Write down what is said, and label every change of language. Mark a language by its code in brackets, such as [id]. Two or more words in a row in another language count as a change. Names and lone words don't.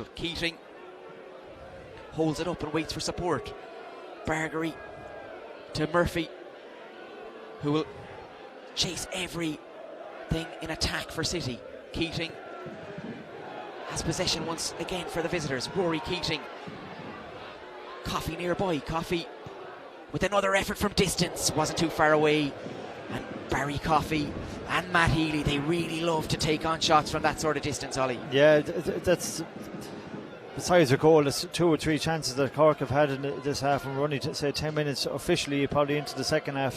[en] Keating holds it up and waits for support. Bargery to Murphy, who will chase everything in attack for City. Keating has possession once again for the visitors. Rory Keating. Coffey nearby. Coffey with another effort from distance, wasn't too far away. And Barry Coffey and Matt Healy, they really love to take on shots from that sort of distance, Ollie. Yeah, that's besides the goal. There's 2 or 3 chances that Cork have had in this half, and we're only say 10 minutes officially, probably into the second half.